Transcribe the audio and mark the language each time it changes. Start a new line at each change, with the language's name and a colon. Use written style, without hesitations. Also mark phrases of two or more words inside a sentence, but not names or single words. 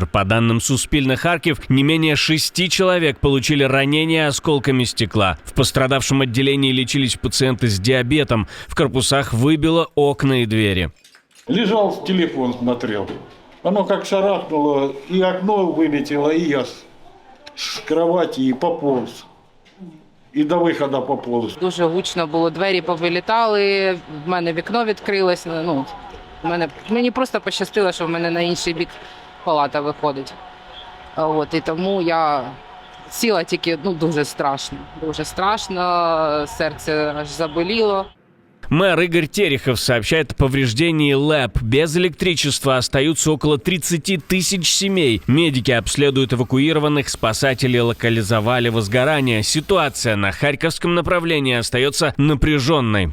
Russian: По данным Суспильна Харьков, не менее 6 человек получили ранения осколками стекла. В пострадавшем отделении лечились пациенты с диабетом. В корпусах выбило окна и двери. Лежал, в телефон смотрел. Оно как шарахнуло, и окно вылетело, и я
Ukrainian: з кроваті і поповз. І до виходу поповз. Дуже гучно було, двері повилітали, в мене вікно відкрилося. Мені просто пощастило, що в мене на інший бік палата виходить. І тому я сіла тільки дуже страшно. Дуже страшно, серце аж заболіло.
Russian: Мэр Игорь Терехов сообщает о повреждении ЛЭП. Без электричества остаются около 30 тысяч семей. Медики обследуют эвакуированных, спасатели локализовали возгорание. Ситуация на Харьковском направлении остается напряженной.